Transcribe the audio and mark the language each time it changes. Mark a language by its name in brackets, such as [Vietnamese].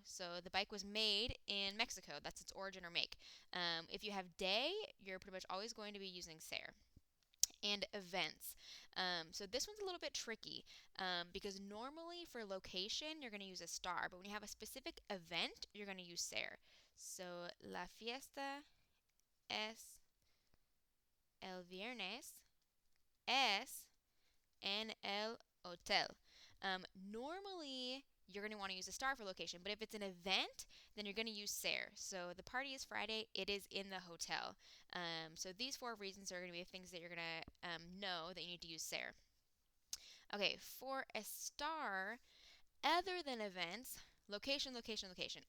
[English] So the bike was made in Mexico. That's its origin or make. If you have day, you're pretty much always going to be using ser. And events. So this one's a little bit tricky because normally for location, you're going to use estar, but when you have a specific event, you're going to use ser. [Spanish] So, la fiesta es el viernes es en el hotel. [English] Normally, you're going to want to use estar for location, but if it's an event, then you're going to use ser. So the party is Friday, it is in the hotel. So these 4 reasons are going to be the things that you're going to know that you need to use ser. Okay, for estar, other than events, location, location, location.